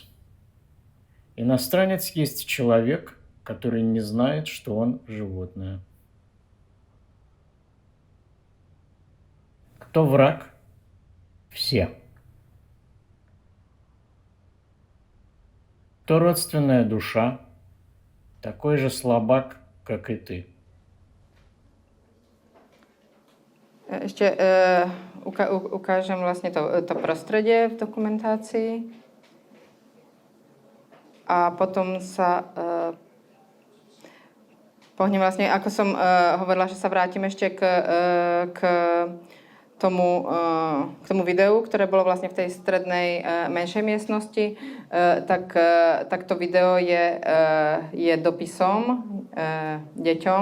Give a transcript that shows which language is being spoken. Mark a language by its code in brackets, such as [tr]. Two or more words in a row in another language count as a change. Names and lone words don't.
[ru] Иностранец есть человек, который не знает, что он животное. Кто враг? Все. Кто родственная душа? Такой же слабак, как и ты. [sk] Ešte ukážem vlastne to prostredie v dokumentácii. A potom sa pohnem vlastne, ako som hovorila, že sa vrátim ešte k tomu videu, ktoré bolo vlastne v tej strednej menšej miestnosti, tak to video je dopisom deťom.